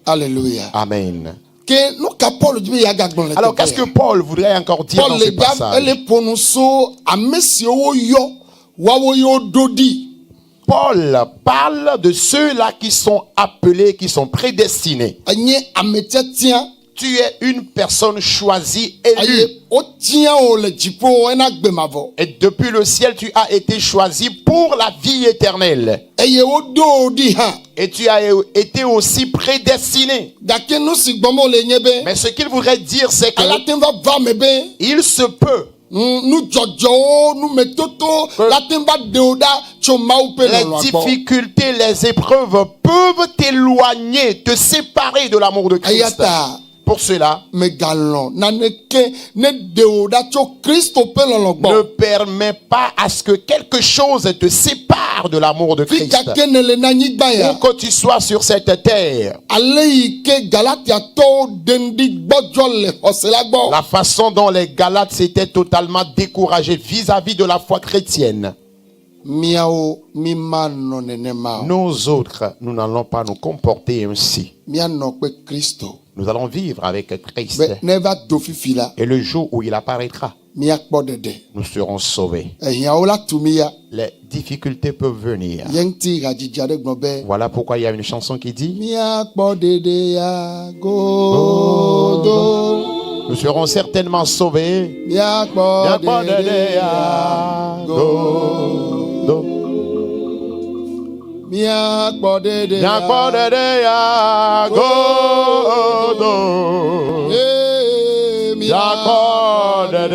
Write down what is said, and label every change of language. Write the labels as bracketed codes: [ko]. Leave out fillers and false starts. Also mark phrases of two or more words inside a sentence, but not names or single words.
[fr] alléluia Amen. [ee] ke nu ka paul di be yeagagblɔ le [fr] Alors, qu'est-ce que [ee] teƒe [fr] Paul voudrait encore dire paul dans le ce [ee] da [fr] passage? [ee] ele ƒonu so ame siwo woyɔ woawo yewo ɖo ɖi [fr] Paul parle de ceux-là qui sont appelés, qui sont prédestinés. [ee] enye ame tiatia [fr] Tu es une personne choisie, élue. [ee] eye wotia wo le dziƒo hena gbemavɔ [fr] Et depuis le ciel, tu as été choisi pour la vie éternelle. [ee] eye woɖo wo ɖi hã [fr] Et tu as été aussi prédestiné. [ee] gake nu si gbɔm wole nye be [fr] Mais ce qu'il voudrait dire, c'est que [ee] ala te va va me be [fr] il se peut [ee] nu dzɔdzɔwo numetoto la te va ɖe wo ɖa tso mawu ƒe [fr] les [ee] lɔlɔa gbɔ [fr] difficultés, les épreuves peuvent t'éloigner, te séparer de l'amour de [ee] eya [fr] Christ. [ee] ta [fr] Pour cela, [ee] megalɔ̃ naneke ne ɖe wo ɖa tso kristo ƒe lɔlɔ ne gbɔ [fr] permets pas à ce que quelque chose te sépare de l'amour de [ee] fi [fr] Christ. [ee] gake ne le na anyigba [fr] Où [ee] ya [fr] que tu sois sur cette terre, [ee] ale yi ke galatiatɔwo ɖe ŋɖi gbɔdzɔ le xɔse la gbɔ [fr] la façon dont les Galates s'étaient totalement découragés vis-à-vis de la foi chrétienne, [ee] miawo mi manɔ nenema o [fr] nous autres, nous n'allons pas nous comporter ainsi. [ee] mianɔ kpe kristo [fr] Nous allons vivre avec Christ. [ee] be ne va do fifi la [fr] Et le jour où il apparaîtra, [ee] miakpɔ ɖeɖe [fr] nous serons sauvés. [ee] ehiãwo la tu mi ya [fr] Les difficultés peuvent venir. [ee] ye ŋuti hadzidzi aɖe gblɔ be [fr] Voilà pourquoi il y a une chanson qui dit [ee] miakpɔ ɖeɖe ya godo [fr] nous serons certainement sauvés. [ee] miakpɔ ɖeɖe ya Godo. miakpɔ ɖeɖe ya godo. Eh, ya